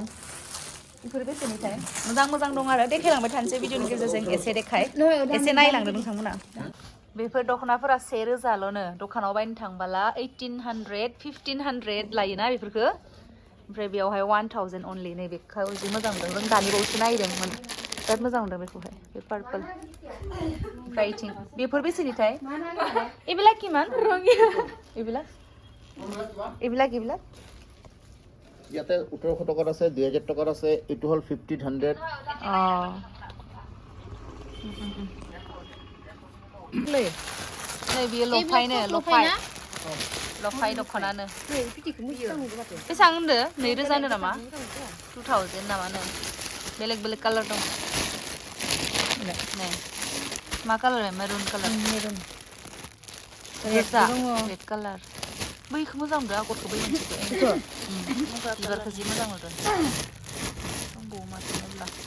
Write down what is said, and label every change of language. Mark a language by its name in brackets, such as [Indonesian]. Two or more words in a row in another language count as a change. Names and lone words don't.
[Bodo] बेफोर बेसेनिथाय मोजां मोजां दं आरो देखायलांबाय थानोसै भिडिअनि गेजेरजों एसे एसे नायलांदो नोंथांमोना बेफोर दख'नाफोरा 1,000ल'नो दखानाव बायनो थांबाला 1,800 1,500 लायोना बेफोरखौ ओमफ्राय बेयावहाय 1,000 अनलि नै बेखौ जि मोजां नुदों जों दानि बावैसो नायदोंमोन बिराद मोजां नुदों बेखौहाय बे पार्पल ओमफ्राय इथिं बेफोर बेसेनिथाय [Assamese] এইবিলাক কিমান ৰঙিয়া এইবিলাক ইয়াতে 1,800 টকাত আছে 2,000 টকাত আছে এটো হল 1,500 [Bodo] नै बियो लफाय दख'नानो बेसेबां होनदो 2,000 होनो नामा 2,000 नामानो बेलेग बेलेग कालार दं नै मा कालार [English] maroon colour red colour [Bodo] बैखौ मोजां नुदों आगरखौ बै मोनसेखौ बिबारखौ जि मोजां नुदों दंबावो माथोब्ला